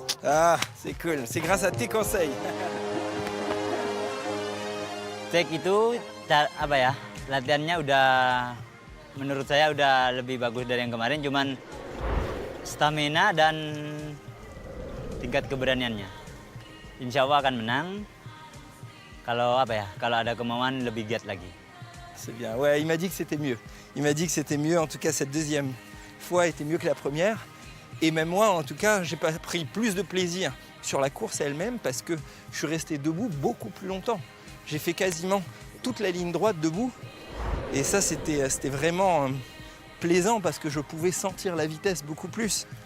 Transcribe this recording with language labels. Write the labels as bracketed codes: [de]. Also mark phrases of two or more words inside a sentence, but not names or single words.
[fr] Ah, c'est cool. C'est grâce à tes conseils. [id] Cek itu apa ya? Latihannya udah menurut saya udah lebih bagus dari yang kemarin, cuman stamina dan tingkat keberaniannya. Insya Allah akan menang. Kalau apa ya? Kalau ada kemauan lebih giat lagi. [fr] C'est bien. Ouais, il m'a dit que c'était mieux. Il m'a dit que c'était mieux. En tout cas, cette deuxième fois était mieux que la première. Et même moi, en tout cas, j'ai pas pris plus de plaisir sur la course elle-même parce que je suis resté debout beaucoup plus longtemps. J'ai fait quasiment toute la ligne droite debout. Et ça, c'était vraiment plaisant parce que je pouvais sentir la vitesse beaucoup plus.